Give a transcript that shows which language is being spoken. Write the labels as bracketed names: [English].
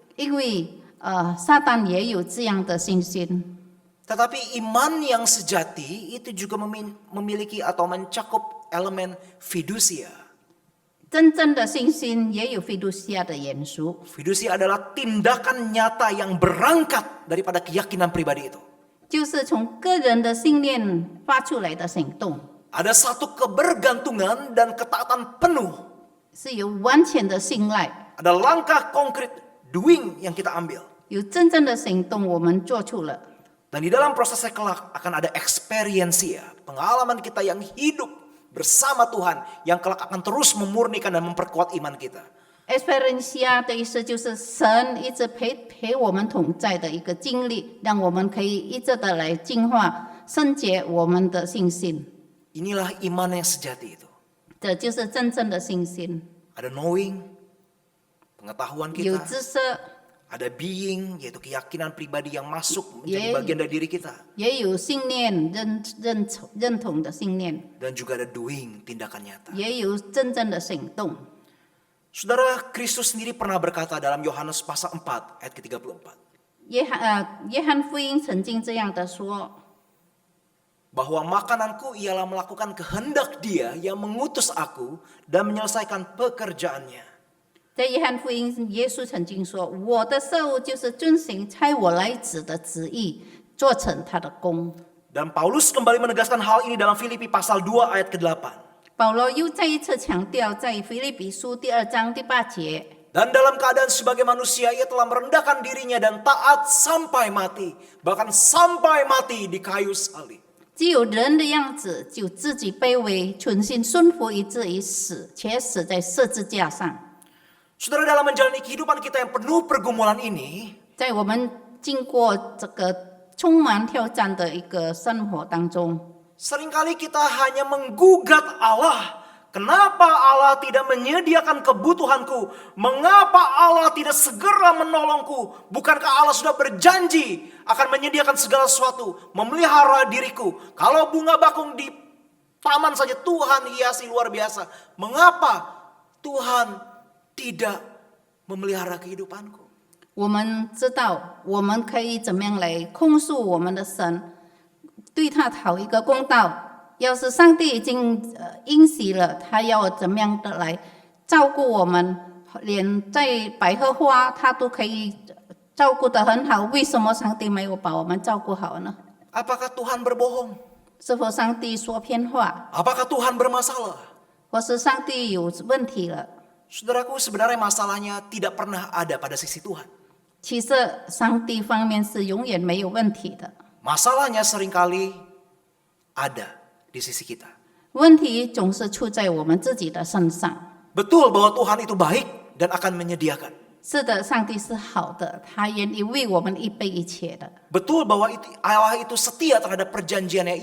[Chinese] 因为撒旦也有这样的信心。 [Indonesian] Tetapi iman yang sejati itu juga memiliki atau mencakup elemen fiducia. [Chinese] 真正的信心也有fiducia的元素， [Indonesian] Fiducia adalah tindakan nyata yang berangkat daripada keyakinan pribadi itu. [Chinese] 就是从个人的信念发出来的行动， [Indonesian] Ada satu kebergantungan dan ketaatan penuh. [Chinese] 是有完全的信赖， [Indonesian] Ada langkah konkret doing yang kita ambil. [Chinese] 有真正的行动，我们做出了。 [Indonesian] Dan di dalam prosesnya kelak akan ada experiensia, pengalaman kita yang hidup bersama Tuhan yang kelak akan terus memurnikan dan memperkuat iman kita. [Chinese] Experiencia 的意思就是神一直陪我们同在的一个经历，让我们可以一直的来净化、圣洁我们的信心。 [Indonesian] Inilah iman yang sejati itu. [Chinese] 这就是真正的信心。 [Indonesian] Ada knowing, pengetahuan [Chinese] 有 [Indonesian] kita, [Chinese] 知识， [Indonesian] Ada being, yaitu keyakinan pribadi yang masuk menjadi Yeah. bagian dari diri kita. [Chinese] 也有信念认同的信念， [Indonesian] Dan juga ada doing, tindakan nyata. [Chinese] 也有真正的行动。 [Indonesian] Saudara, Kristus sendiri pernah berkata dalam Yohanes pasal 4 ayat ke-34. [Chinese] 约翰福音曾经这样的说， [Indonesian] Bahwa makananku ialah melakukan kehendak Dia yang mengutus aku dan menyelesaikan pekerjaannya. [Chinese] 在约翰福音，耶稣曾经说：“我的食物就是遵行差我来子的旨意，做成他的功。” [Indonesian] Dan Paulus kembali menegaskan hal ini dalam Filipi pasal 2 ayat ke-8. [Chinese] 保罗又再一次强调，在腓立比书第2章第8节， [Indonesian] Dan dalam keadaan sebagai manusia ia telah merendahkan dirinya dan taat sampai mati. Bahkan sampai mati di kayu salib. [Chinese] 既有人的样子，就自己卑微，存心顺服以至于死，且死在十字架上。 [Indonesian] Saudara, dalam menjalani kehidupan kita yang penuh pergumulan ini, [Chinese] 在我们经过这个充满挑战的一个生活当中， [Indonesian] seringkali kita hanya menggugat Allah. Kenapa Allah tidak menyediakan kebutuhanku? Mengapa Allah tidak segera menolongku? Bukankah Allah sudah berjanji akan menyediakan segala sesuatu, memelihara diriku? Kalau bunga bakung di taman saja Tuhan hiasi luar biasa. Mengapa Tuhan tidak memelihara kehidupanku? [Chinese] 我们知道我们可以怎么样来控诉我们的神，对他讨一个公道。要是上帝已经应许了，他要怎么样的来照顾我们，连在百合花他都可以照顾得很好，为什么上帝没有把我们照顾好呢？ [Indonesian] Apakah Tuhan berbohong? [Chinese] 是否上帝说偏话， [Indonesian] Apakah Tuhan bermasalah? [Chinese] 或是上帝有问题了？ [Indonesian] Saudaraku, sebenarnya masalahnya tidak pernah ada pada sisi Tuhan. [Chinese] 其实上帝方面是永远没有问题的， [Indonesian] Masalahnya seringkali ada di sisi kita. [Chinese] 问题总是出在我们自己的身上。 [Indonesian] Betul bahwa Tuhan itu baik dan akan menyediakan. [Chinese] 是的，上帝是好的，他愿意为我们预备一切的。 [Indonesian] Betul bahwa Allah itu setia terhadap perjanjiannya.